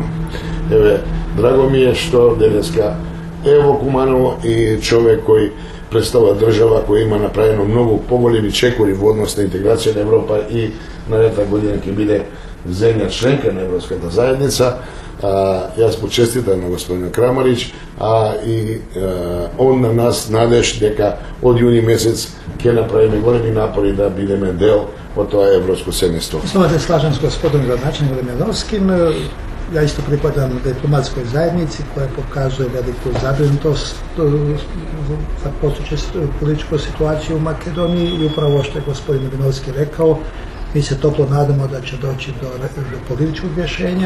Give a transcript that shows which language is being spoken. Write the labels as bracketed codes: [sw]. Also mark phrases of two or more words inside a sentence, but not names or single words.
[mk] Еве, драго ми е што денеска е во Куманово и човек кој представува држава која има направено многу поголеми чекори во однос на интеграција на Европа и наредната година ќе биде земја членка на Европската заедница. Јас му честитам на господин Крамарич, и он на нас надеж дека од јуни месец ќе направиме големи напори да бидеме дел од тоа европско семејство. [hr] Samo da slažam s gospodom gradnačelnikom Lemjanovskim. Ja isto pripadam diplomatskoj zajednici koja pokazuje veliku zabrinutost za postojeću političku situaciju u Makedoniji i upravo što je gospodin Leminovski rekao, mi se toplo nadamo da će doći do političkog rješenja.